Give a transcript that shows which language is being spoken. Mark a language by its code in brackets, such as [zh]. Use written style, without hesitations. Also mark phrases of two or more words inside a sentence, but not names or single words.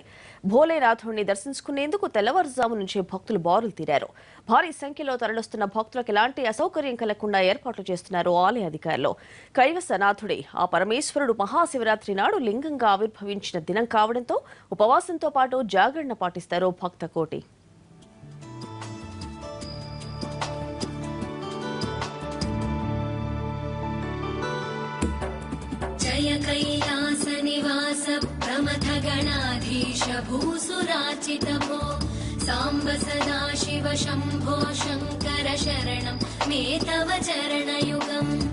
[te] భోలేనాథుడిని దర్శించుకునేందుకు తెల్లవారుజాము నుంచే భక్తులు బారులు తీరారు. భారీ సంఖ్యలో తరలిస్తున్న భక్తులకు ఎలాంటి అసౌకర్యం కలగకుండా ఏర్పాట్లు చేస్తున్నారు ఆలయ అధికారులు. కైవసనాథుడి ఆ పరమేశ్వరుడు మహాశివరాత్రి నాడు లింగంగా ఆవిర్భవించిన దినం కావడంతో ఉపవాసంతో పాటు జాగరణ పాటిస్తారు భక్త కోటి. [sa] जय कैलास निवास प्रमथ गणाधीश भूसुराचित भो सांब सदा शिव शंभो शंकर शरणं मे तव चरणयुगम्